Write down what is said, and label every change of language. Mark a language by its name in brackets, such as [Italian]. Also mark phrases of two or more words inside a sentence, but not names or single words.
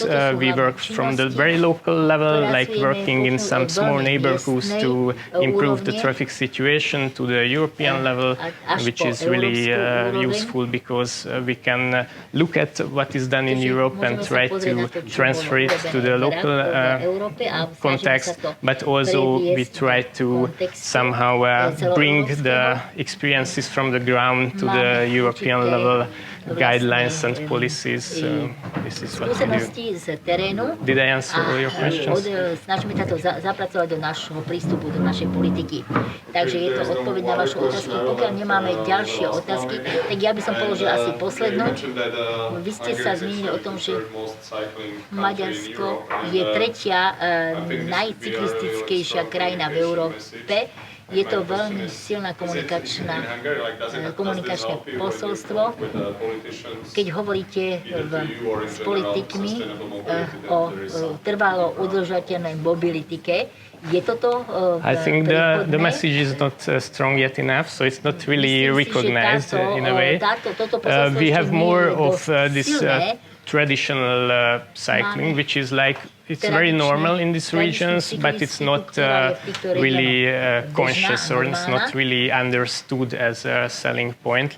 [English] We work from the very local level, like working in some small neighborhoods to improve the traffic situation, to the European level, which is really useful because we can look at what is done in Europe and try to transfer it to the local context, but also we try to somehow bring the experiences from the ground to the European level guidelines and policies. This is what we do. Did I answer all your questions? [Slovak] Snažíme sa to zapracovať do našho prístupu, do našej politiky. Takže je to odpoveď na vašu otázku. Pokiaľ nemáme ďalšie otázky, tak ja by som položil asi poslednú. Vy ste sa zmienili o tom, že Maďarsko je tretia najcyklistickejšia krajina v Európe. Je to veľmi silná komunikačné posolstvo. Keď hovoríte s politikmi o trvalo udržateľnej mobilitike, je toto [English] I think the message is not strong yet enough, so it's not really recognized in a way. We have more of this traditional cycling, which is like it's very normal in these regions, but it's not really conscious or it's not really understood as a selling point.